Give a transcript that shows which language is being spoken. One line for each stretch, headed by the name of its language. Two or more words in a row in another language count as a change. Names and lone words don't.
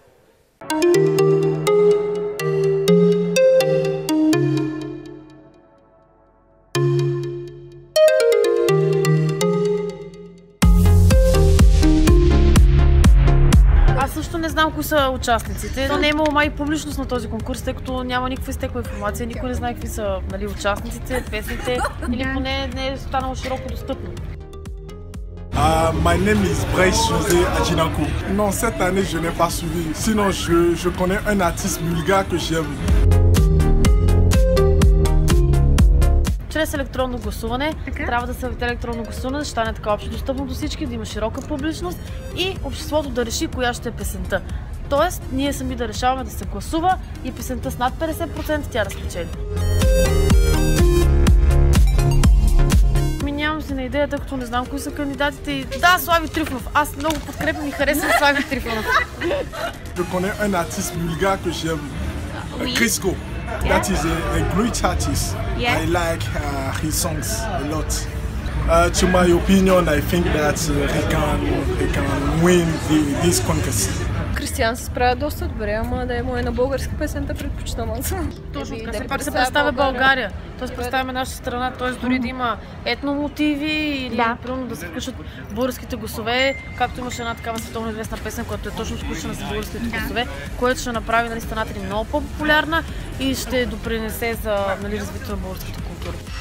Bulgarian: Аз също не знам кои са участниците, но не е имало май публичност на този конкурс, тъй като няма никаква изтекла информация, никой не знае какви са участниците, песните, или поне не е станало широко достъпно.
English: My name is Bryce José Adjinanko.
French: Non, cette année, je n'ai pas suivi. Sinon, je connais un artiste bulgare que j'aime.
Bulgarian: Чрез електронно гласуване трябва да се въведе електронно гласуване, да стане така общо достъпно до всички, да има широка публичност и обществото да реши коя ще е песента. Тоест, ние сами да решаваме да се гласува и песента с над 50% тя да спечели. Нямам си на идеята, като не знам кои са кандидатите и... Да, Слави Трифонов! Аз много подкрепям и харесвам Слави Трифонов.
French: Je connais un artiste bulgare que j'aime, Crisco.
English: That is a great artist. I like his songs a lot. To my opinion, I think that he can win this contest.
Bulgarian: Кристиан се справя доста добре, ама да е му на българска песента предпочитам аз. Точно така, все пак се представя България. Тоест представяме нашата страна, т.е. дори да има етномотиви или примерно да се включат българските гласове, както имаше една такава световно известна песен, която е точно включена с българските гласове, което ще направи страната ни много по-популярна и ще допринесе за развитието на българската култура.